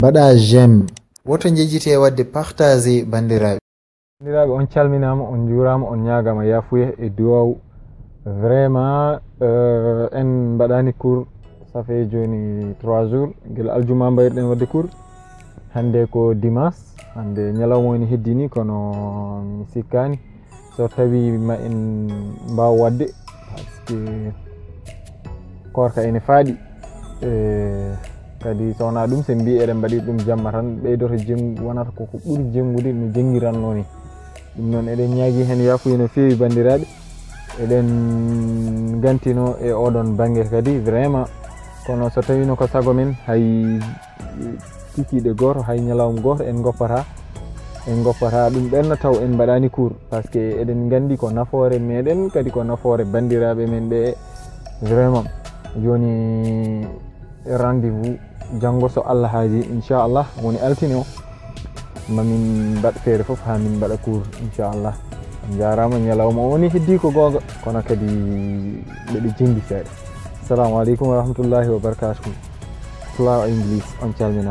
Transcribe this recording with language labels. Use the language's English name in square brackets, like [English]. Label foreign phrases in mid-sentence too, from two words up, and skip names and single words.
[Fula] Mbaɗa j'aime woto jejjite wadde partager bandiraɓe. Bandiraɓe on calminama on jurama on ñagama yafuya e duwaw vraiment en mbaɗani cours [French] ça fait [Fula] joni 3 jours guila aljuma mbayirɗen wadde cours hande ko dimanche hande ñalawma woni heddini kono mi sikkani so tawi ma en mbaw wadde [French] par ce que [Fula] korka ene faaɗi kadi sowona ɗum sen mbi eɗen mbaɗi ɗum jamma tan ɓeydoto wonata koko ɓuuri jengude no jengiranno ni ɗum noon eɗen ñaagui hen yafuya no fewi bandiraɓe eɗen gantino e oɗon banggue kadi vraiment kono so tawino ko saago men hay kikiɗe goto hay ñalawma goto en goppata ɗum ɓenna taw en mbaɗani cours [French] par ce que [Fula] eɗen gandi ko nafoore meɗen kadi ko nafoore bandiraɓe men ɓe vraiment joni rendez-vous janggo so Allah haaji inchallah woni altine o mamin mbaɗ feere foof ha min mbaɗa cours inchallah on jarama ñalawma o woni heddi ko gonga kono kadi mbeɗe jengi seeɗa. [Arabic] السلام عليكم ورحمة الله وبركاته. [Fula] Flaw English on calminama.